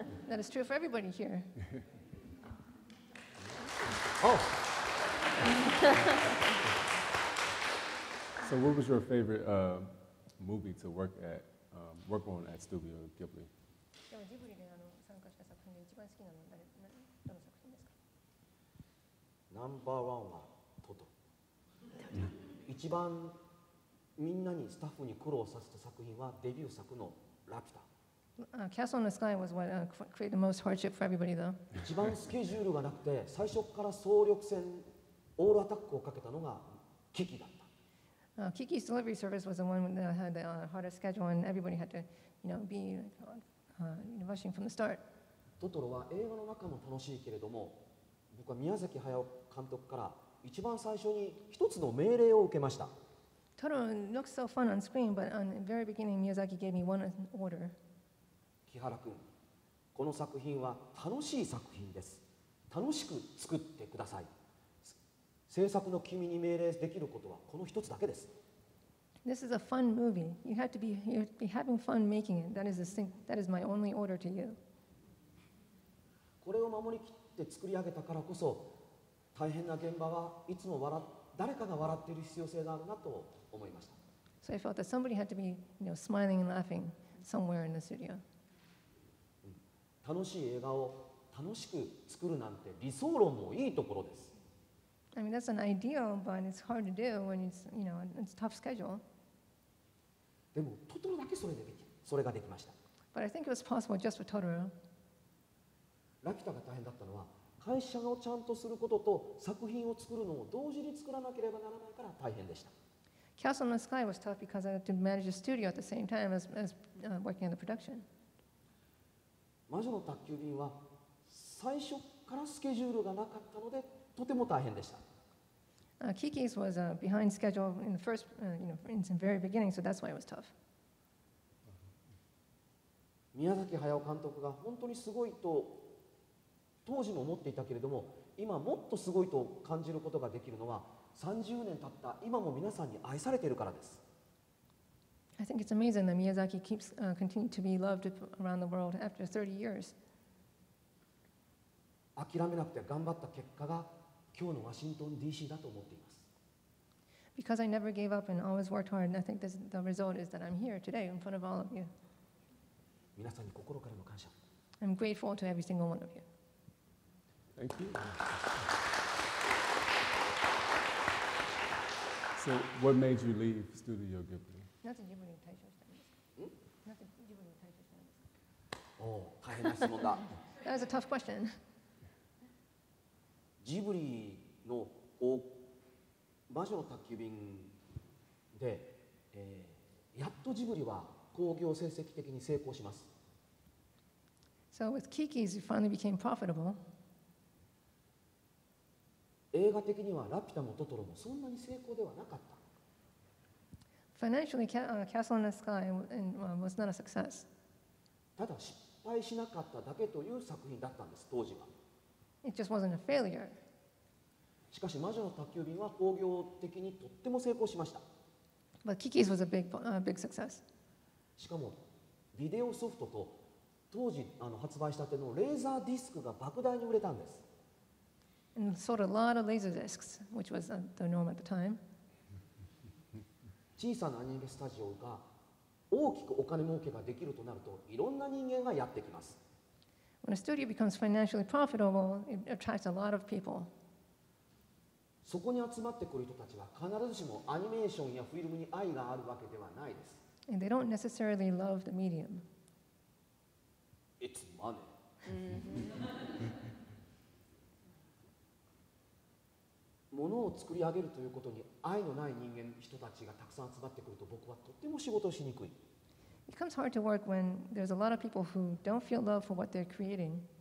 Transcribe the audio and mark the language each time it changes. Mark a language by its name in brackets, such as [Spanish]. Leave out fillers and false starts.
[English] That is true for everybody here. Oh, So, what was your favorite movie to work on at Studio Ghibli? [Japanese] でもジブリで参加した作品で一番好きなのはどの作品ですか？ナンバーワンはトトロ。一番みんなにスタッフに苦労させた作品はデビュー作のラピュタ。 [English] Castle in the Sky was what created the most hardship for everybody, though. [Japanese] 一番スケジュールがなくて最初から総力戦オールアタックをかけたのがキキだった。 [English] Kiki's delivery service was the one that had the hardest schedule, and everybody had to, be rushing from the start. [Japanese] トトロは映画の中も楽しいけれども、僕は宮崎駿監督から一番最初に一つの命令を受けました。 [English] Totoro looks so fun on screen, but on the very beginning, Miyazaki gave me one order. [Japanese] 木原君、この作品は楽しい作品です。楽しく作ってください。制作の君に命令できることはこの一つだけです。 [English] This is a fun movie. You'd be having fun making it. That is my only order to you. [Japanese] これを守りきって作り上げたからこそ、大変な現場はいつも誰かが笑っている必要性があるなと思いました。 [English] So I felt that somebody had to be, smiling and laughing somewhere in the studio. [Japanese] 楽しい映画を楽しく作るなんて理想論もいいところです。 [English] I mean, that's an ideal, but it's hard to do when it's a tough schedule. [Japanese] でもトトロだけそれができました。 [English] But I think it was possible just for Totoro. [Japanese] ラピュタが大変だったのは会社をちゃんとすることと作品を作るのを同時に作らなければならないから大変でした。 [English] Castle in the Sky was tough because I had to manage a studio at the same time as working on the production. [Japanese] 魔女の宅急便は最初からスケジュールがなかったのでとても大変でした。 [English] Kiki's was behind schedule in the first, in the very beginning, so that's why it was tough. [Japanese] 宮崎駿監督が本当にすごいと当時も思っていたけれども、今もっとすごいと感じることができるのは30年経った今も皆さんに愛されているからです。 [English] I think it's amazing that Miyazaki keeps continuing to be loved around the world after 30 years. [Japanese] 諦めなくて頑張った結果が今日のワシントン DC だと思っています。 [English] Because I never gave up and always worked hard, and I think the result is that I'm here today in front of all of you. [Japanese] 皆さんに心からの感謝。 [English] I'm grateful to every single one of you. Thank you. So, what made you leave Studio Ghibli? [Japanese] なぜジブリに退所したんですか？なぜジブリに退所したんですか？おお、大変な質問だ。 [English] That is a tough question. [Japanese] ジブリの魔女の宅急便で、やっとジブリは興行成績的に成功します。 [English] So with Kiki's, it finally became profitable. [Japanese] 映画的にはラピュタもトトロもそんなに成功ではなかった。 [English] Financially, Castle in the Sky was not a success. [Japanese] ただ失敗しなかっただけという作品だったんです、当時は。 [English] It just wasn't a failure. [Japanese] しかし魔女の宅急便は興行的にとっても成功しました。 [English] But Kiki's was a big success. [Japanese] しかもビデオソフトと当時発売したてのレーザーディスクが莫大に売れたんです。 [English] And sold a lot of laser discs, which was the norm at the time. [Japanese] 小さなアニメスタジオが大きくお金儲けができるとなるといろんな人間がやってきます。 [English] When a studio becomes financially profitable, it attracts a lot of people. [Japanese] そこに集まってくる人たちは必ずしもアニメーションやフィルムに愛があるわけではないです。 [English] And they don't necessarily love the medium. It's money. [Japanese] ものを作り上げるということに愛のない人たちがたくさん集まってくると僕はとっても仕事をしにくい。 [English] It becomes hard to work when there's a lot of people who don't feel love for what they're creating.